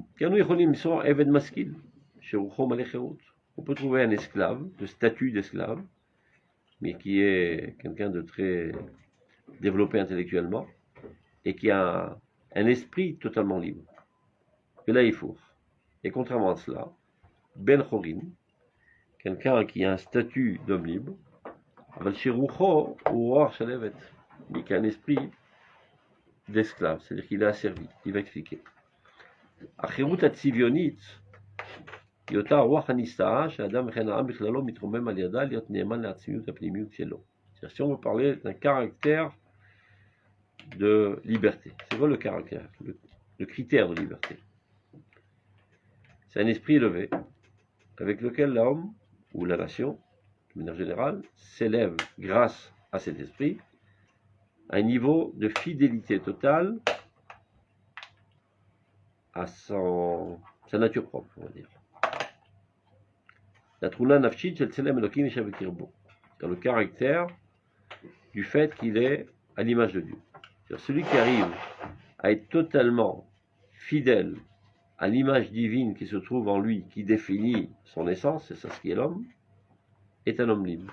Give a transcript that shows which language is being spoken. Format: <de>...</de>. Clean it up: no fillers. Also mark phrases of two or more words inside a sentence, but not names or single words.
<fr>On peut trouver un esclave, de statut d'esclave, mais qui est quelqu'un de très développé intellectuellement, et qui a un esprit totalement libre. Et là, il faut. Et contrairement à cela,</fr> <he>בן חורין,</he> <fr>quelqu'un qui a un statut d'homme libre, mais qui a un esprit d'esclave, c'est-à-dire qu'il est asservi. Il va expliquer.</fr> <he>החירות הצביונית היא אותה הרוח הנסתרה שהאדם וכן העם בכללו מתרומם על ידה להיות נאמן לעצמיות הפנימיות שלו.</he> <fr>C'est-à-dire, si on veut parler d'un caractère de liberté, c'est quoi le caractère, le critère de liberté? C'est un esprit élevé avec lequel l'homme ou la nation, de manière générale, s'élève grâce à cet esprit à un niveau de fidélité totale à sa nature propre, on va dire.</fr> <he>לה תרונה נפשית של צלם אלוקים ישב בקרבו.</he> <fr>C'est le caractère du fait qu'il est à l'image de Dieu. C'est-à-dire celui qui arrive à être totalement fidèle à l'image divine qui se trouve en lui, qui définit son essence, c'est ça ce qui est l'homme, est un homme libre.</fr>